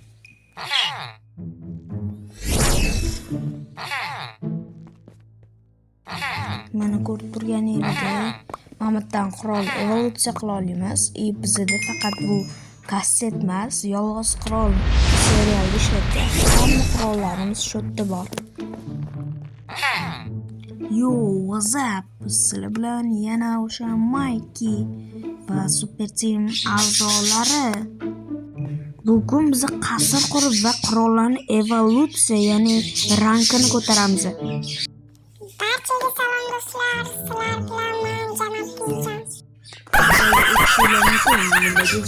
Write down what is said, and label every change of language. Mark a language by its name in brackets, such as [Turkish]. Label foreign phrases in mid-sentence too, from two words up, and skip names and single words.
[Uzbek] Mana ko'rib turganingizda Mamatdan qurol evolutsiya qila olamiz. Bizda faqat bu kasset emas, yolg'iz qurol serialda ishlatgan. Hamma qurollarimiz shu yerda bor. [English] Yo, what's up? [Uzbek] Sizlar bilan yana o'sha Mikey va Super Team a'zolari. Bugun biz qasr qurib va qurollarni evolutsiya, ya'ni rankini ko'taramiz. Barchaga salom do'stlar, sizlar bilan men Janob Kivijon.